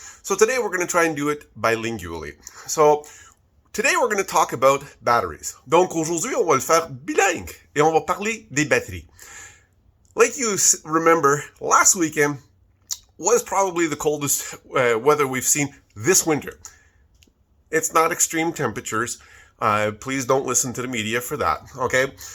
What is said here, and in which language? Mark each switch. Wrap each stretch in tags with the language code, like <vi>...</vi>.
<en>So today we're going to try and do it bilingually. So today we're going to talk about batteries.</en> <fr>Donc aujourd'hui, on va le faire bilingue et on va parler des batteries.</fr> <en>Like you remember, last weekend was probably the coldest weather we've seen this winter. It's not extreme temperatures. Please don't listen to the media for that, okay?</en>